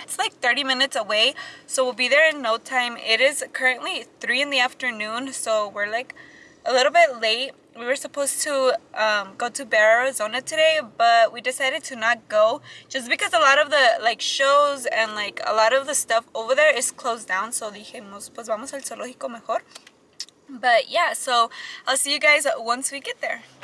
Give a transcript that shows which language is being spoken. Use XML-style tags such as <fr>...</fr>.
<en>It's like 30 minutes away, so we'll be there in no time. It is currently 3 in the afternoon, so we're like a little bit late. We were supposed to go to Bear, Arizona today, but we decided to not go just because a lot of the like shows and like a lot of the stuff over there is closed down.</en> <es>So dijimos, pues vamos al zoológico mejor.</es> <en>But yeah, so I'll see you guys once we get there.</en>